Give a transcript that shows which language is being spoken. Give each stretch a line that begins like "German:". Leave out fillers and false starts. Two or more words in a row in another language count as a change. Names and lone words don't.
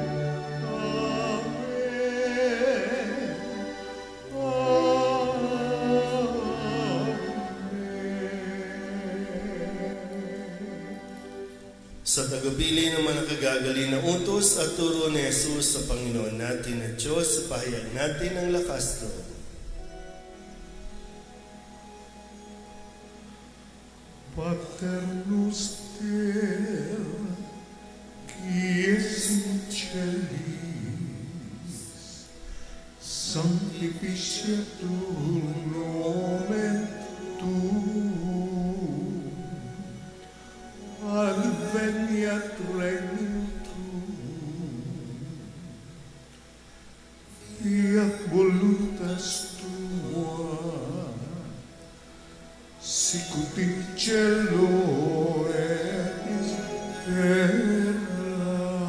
Filipino: Sa tagapili ng mga nakagagali na utos at turo ni Jesus sa Panginoon natin at Diyos, sa pahayag natin ang lakas loob.
Latin: Pater noster, qui es in celis, sanctificetur nomen tuum, adveniat regnum tuum, fiat voluntas tua, sicut in cielo et in terra.